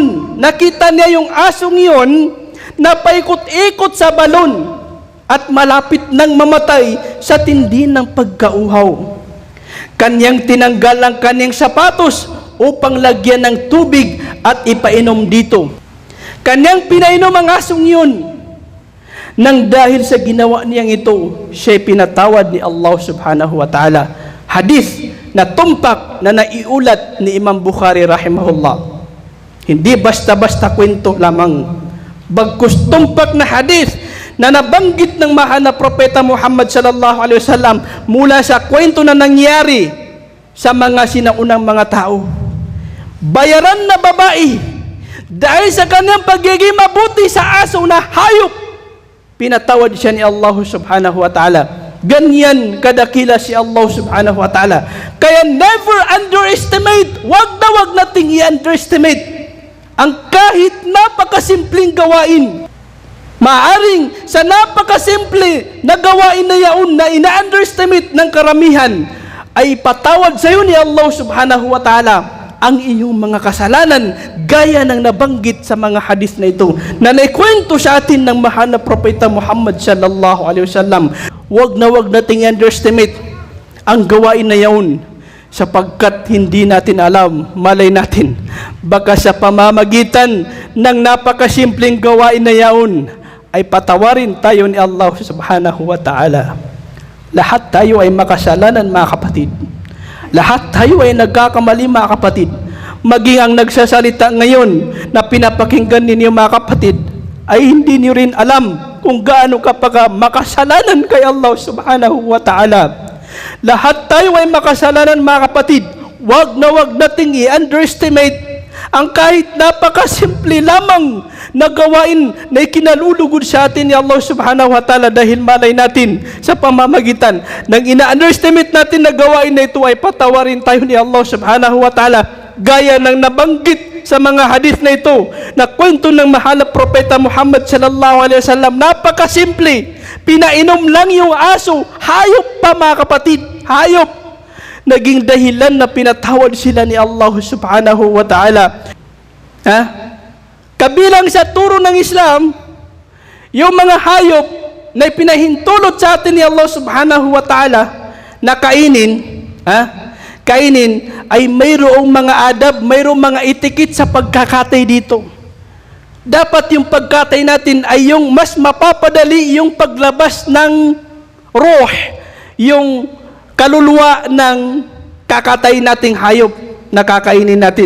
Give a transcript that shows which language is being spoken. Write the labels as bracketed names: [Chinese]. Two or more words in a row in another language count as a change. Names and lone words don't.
[Filipino] Nakita niya yung asong yun na paikot-ikot sa balon at malapit nang mamatay sa tindi ng pagkauhaw. Kanyang tinanggal ang kanyang sapatos upang lagyan ng tubig at ipainom dito. Kanyang pinainom ang asong yun. Nang dahil sa ginawa niyang ito, siya'y pinatawad ni Allah [Arabic] سبحانه وتعالى. [Filipino] Hadith na tumpak na naiulat ni Imam Bukhari rahimahullah. Hindi basta-basta kwento lamang, bagkus tumpak na hadith na nabanggit ng mahal na propeta Muhammad [Arabic] صلى الله عليه وسلم [Filipino] mula sa kwento na nangyari sa mga sinaunang mga tao. Bayaran na babae, dahil sa kanyang pagiging mabuti sa aso na hayop, pinatawad siya ni Allah [Arabic] سبحانه وتعالى. [Filipino] Ganyan kadakila si Allah [Arabic] سبحانه وتعالى. [Filipino] Kaya [English] never underestimate, [Filipino] wag nating i-underestimate ang kahit napakasimpleng gawain. Maaring sa napakasimple na gawain na yaon na ina-underestimate ng karamihan, ay patawad sa iyo ni Allah [Arabic] سبحانه وتعالى [Filipino] ang iyong mga kasalanan, gaya ng nabanggit sa mga hadith na ito na naikwento sa atin ng mahal na propeta Muhammad [Arabic] صلى الله عليه وسلم. [Filipino] Wag nating underestimate ang gawain na yaon, sapagkat hindi natin alam, malay natin, baka sa pamamagitan ng napakasimpleng gawain na yaon ay patawarin tayo ni Allah [Arabic] سبحانه وتعالى. [Filipino] Lahat tayo ay makasalanan, mga kapatid. Lahat tayo ay nagkakamali, mga kapatid. Maging ang nagsasalita ngayon na pinapakinggan ninyo, mga kapatid, ay hindi niyo rin alam kung gaano kapag makasalanan kay Allah [Arabic] سبحانه وتعالى. [Filipino] Lahat tayo ay makasalanan, mga kapatid. Wag nating i-underestimate ang kahit napakasimple lamang na gawain na ikinalulugod sa atin ni Allah [Arabic] سبحانه وتعالى, [Filipino] dahil malay natin sa pamamagitan ng ina-underestimate natin na gawain na ito ay patawarin tayo ni Allah [Arabic] سبحانه وتعالى. [Filipino] gaya ng nabanggit sa mga hadith na ito na kwento ng mahal na propeta Muhammad [Arabic] صلى الله عليه وسلم. [Filipino] Napakasimple, pinainom lang yung aso, hayop pa mga kapatid, hayop, naging dahilan na pinatawad sila ni Allah [Arabic] سبحانه وتعالى. [Filipino] Kabilang sa turo ng Islam, yung mga hayop na pinahintulot sa atin ni Allah [Arabic] سبحانه وتعالى [Filipino] na kainin, kainin ay mayroong mga adab, mayroong mga itikit sa pagkakatay dito. Dapat yung pagkatay natin ay yung mas mapapadali yung paglabas ng ruh, yung kaluluwa ng kakatay nating hayop na kakainin natin.